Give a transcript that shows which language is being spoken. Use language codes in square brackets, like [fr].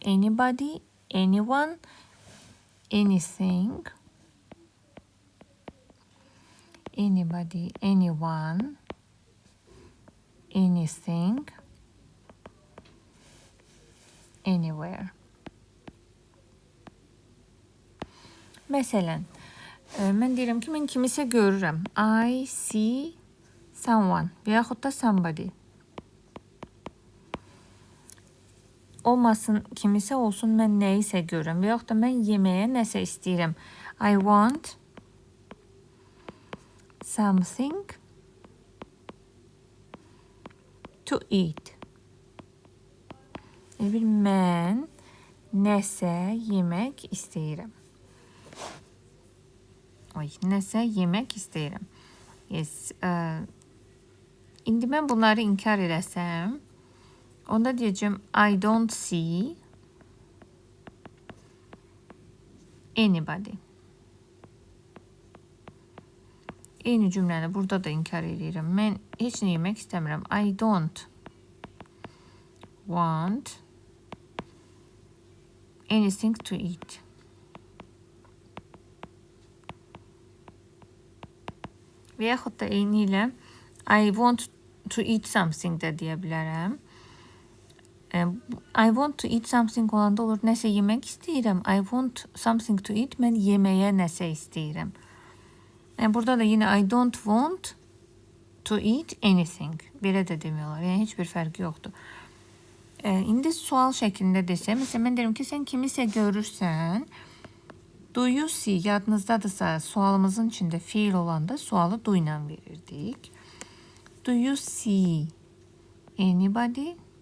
[en] Anybody, anyone, anything. Anybody, anyone, anything, anywhere. [az] Məsələn, mən deyirəm ki, mən kimisə görürəm. [en] I see someone [az] və yaxud da [en] somebody. [az] Olmasın, kimisə olsun, mən nəyisə görürəm və yaxud da mən yeməyə nəsə istəyirəm. [en] I want something to eat. [az] Mən nəsə yemək istəyirəm. Nəsə yemək istəyirəm. Yes. İndi mən bunları inkar edəsəm, onda deyəcəm [en] I don't see anybody. [az] Eyni cümləni burada da inkar edirəm. Mən heç nə yemək istəmirəm. [en] I don't want anything to eat. [az] Və yaxud da eyni ilə [en] I want to eat something [az] də deyə bilərəm. [en] I want to eat something [az] olanda olur, nəsə yemək istəyirəm. [en] I want something to eat, [az] mən yeməyə nəsə istəyirəm. Burada da yine [en] I don't want to eat anything. [az] Belə də demiyorlar. Yəni heç bir fərqi yoxdur. İndi sual şəklində desəm, məsələn mən deyirəm ki, sən kimisə görürsən, [en] do you see [az] yadınızdadırsa sualımızın içində fiil olanda sualı do ilə verirdik. [en] Do you see anybody?